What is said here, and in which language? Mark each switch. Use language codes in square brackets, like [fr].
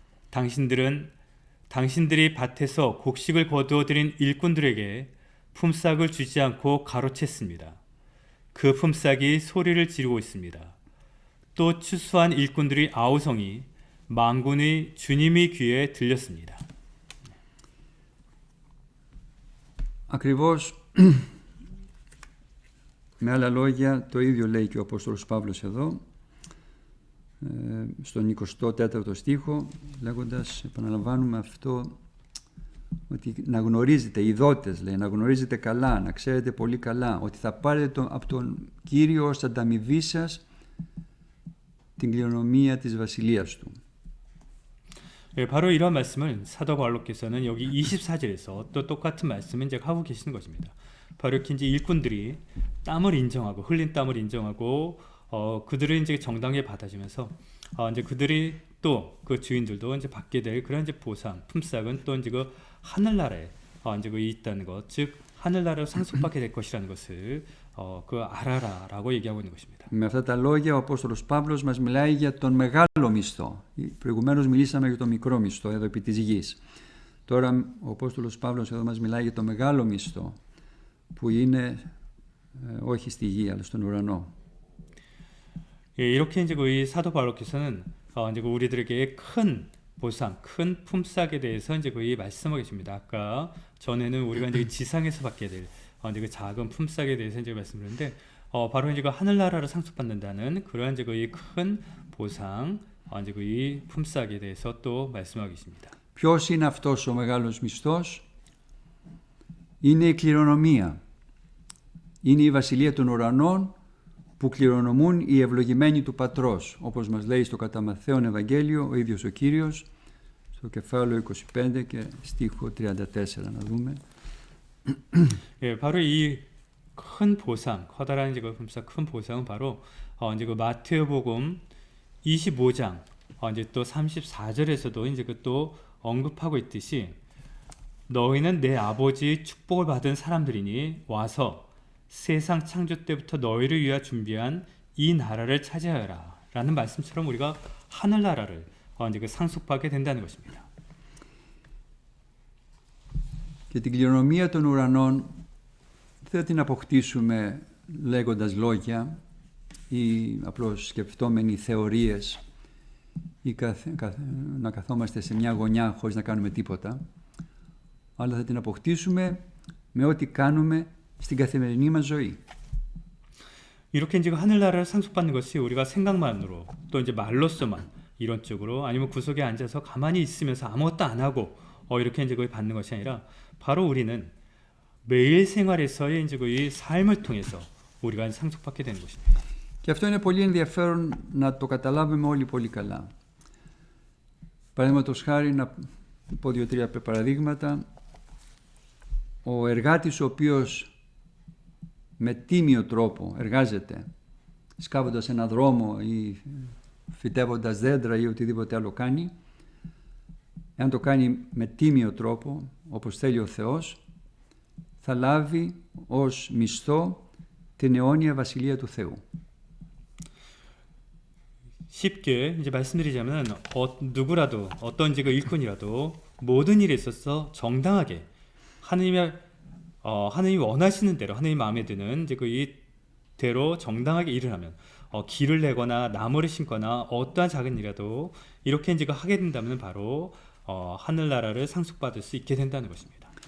[ko] 당신들이 밭에서 곡식을 거두어 들인 일꾼들에게 품삯을 주지 않고 가로챘습니다. 그 품삯이 소리를 지르고 있습니다. 또 추수한 일꾼들이 아우성이 만군의 주님의 귀에 들렸습니다. [el] Ακριβώς, με άλλα λόγια, το ίδιο λέει και ο Απόστολος Παύλος εδώ, στον 24ο στίχο, λέγοντας, επαναλαμβάνουμε αυτό, ότι να γνωρίζετε, οι δότες λέει, να γνωρίζετε καλά, να ξέρετε πολύ καλά, ότι θα πάρετε από τον Κύριο ως ανταμοιβή σας την κληρονομία της βασιλείας Του. [ko] 네, 바로 이런 말씀을 사도 바울께서는 여기 24절에서 또 똑같은 말씀을 이제 하고 계시는 것입니다. 바로 이렇게 이제 일꾼들이 땀을 인정하고 흘린 땀을 인정하고 그들을 이제 정당하게 받아주면서 이제 그들이 또 그 주인들도 이제 받게 될 그런 이제 보상, 품삯은 또 이제 그 하늘나라에 이제 그 있다는 것, 즉 하늘나라로 상속받게 될 것이라는 것을 그 알아라라고 얘기하고 있는 것입니다. [el] Με αυτά τα λόγια ο Απόστολος Παύλος μας μιλάει για τον μεγάλο μισθό. Προηγουμένως μιλήσαμε για τον μικρό μισθό εδώ επί της γης. Τώρα ο Απόστολος Παύλος εδώ μας μιλάει για τον μεγάλο μισθό που είναι όχι στη γη αλλά στον ουρανό. [ko] 예, 이렇게 이제 그 사도 바울께서는 이제 그 우리들에게 큰 보상, 큰 품삯에 대해서 이제 거의 말씀하고 계십니다. 아까 전에는 우리가 이제 지상에서 받게 될 이제 그 작은 품삯에 대해서 이제 말씀드렸는데 바로 이제 그 하늘나라를 상속받는다는 그러한 이제 거의 큰 보상, 이제 그 품삯에 대해서 또 말씀하고 계십니다. [el] Ποιος είναι αυτός ο μεγάλος μισθός? Είναι η κληρονομία. Είναι η βασιλεία των ουρανών που κληρονομούν οι ευλογημένοι του Πατρός, όπως μας λέει στο κατά Μαθαίον Ευαγγέλιο ο ίδιος ο Κύριος, στο κεφάλαιο 25 και στίχο 34 να δούμε. [ko] 예, 바로 이 큰 보상, 커다란 이제 그 품삯 큰 보상은 바로 이제 그 마태복음 25장 이제 또 34절에서도 이제 그 또 언급하고 있듯이 너희는 내 아버지의 축복을 받은 사람들이니 와서 세상 창조 때부터 너희를 위하여 준비한 이 나라를 차지하여라 라는 말씀처럼 우리가 하늘나라를 이제 그 상속받게 된다는 것입니다. [el] Και την κληρονομία των ουρανών δεν θα την αποκτήσουμε λέγοντας λόγια ή απλώς σκεφτόμενοι θεωρίες ή να καθόμαστε σε μια γωνιά χωρίς να κάνουμε τίποτα, αλλά θα την αποκτήσουμε με ό,τι κάνουμε στην καθημερινή μας ζωή. [ko] 이렇게 이제 하늘나라를 상속받는 것이 우리가 생각만으로 또 이제 말로서만 이론적으로 아니면 구석에 앉아서 가만히 있으면서 아무것도 안 하고 이렇게 이제 거의 받는 것이 아니라 바로 우리는 매일 생활에서의 이제 이 삶을 통해서 우리가 상속받게 되는 것입니다. [el] Και αυτό είναι πολύ ενδιαφέρον να το καταλάβουμε όλοι πολύ καλά. Παραδείγματος χάρη, να πω 2-3 παραδείγματα. Ο εργάτης ο οποίος με τίμιο τρόπο εργάζεται, σκάβοντας ένα δρόμο ή φυτεύοντας δέντρα ή οτιδήποτε άλλο κάνει, εάν το κάνει με τίμιο τρόπο, όπως θέλει ο Θεός, θα λάβει ως μισθό την αιώνια βασιλεία του Θεού. [ko] 쉽게 이제 말씀드리자면 누구라도 어떤 이제 그 일꾼이라도 모든 일에 있어서 정당하게 하느님이 원하시는 대로 하느님 마음에 드는 이제 그 이대로 정당하게 일을 하면 길을 내거나 나무를 심거나 어떠한 작은 일이라도 이렇게 이제 하게 된다면 바로 하늘나라를 상속받을 수 있게 된다는 것입니다.